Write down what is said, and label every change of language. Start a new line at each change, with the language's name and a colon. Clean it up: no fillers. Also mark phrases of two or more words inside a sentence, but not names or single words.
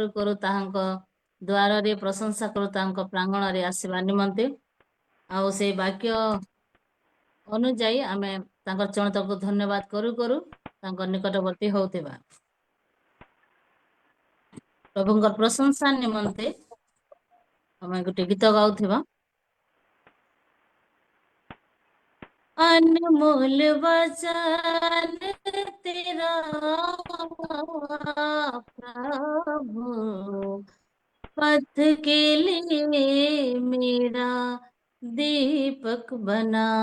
Odia: କରୁ ତାହାଙ୍କ ଦ୍ୱାରରେ ପ୍ରଶଂସା କରୁ ତାଙ୍କ ପ୍ରାଙ୍ଗଣରେ ଆସିବା ନିମନ୍ତେ ଆଉ ସେଇ ବାକ୍ୟ ଅନୁଯାୟୀ ଆମେ ତାଙ୍କର ଚରିତକୁ ଧନ୍ୟବାଦ କରୁ କରୁ ତାଙ୍କ ନିକଟବର୍ତ୍ତୀ ହଉଥିବା ପ୍ରଭୁଙ୍କର ପ୍ରଶଂସା ନିମନ୍ତେ ଆମେ ଗୋଟେ ଗୀତ ଗାଉଥିବା
Hindi: अनमोल वचन तेरा प्रभु पथ के लिए मेरा दीपक बना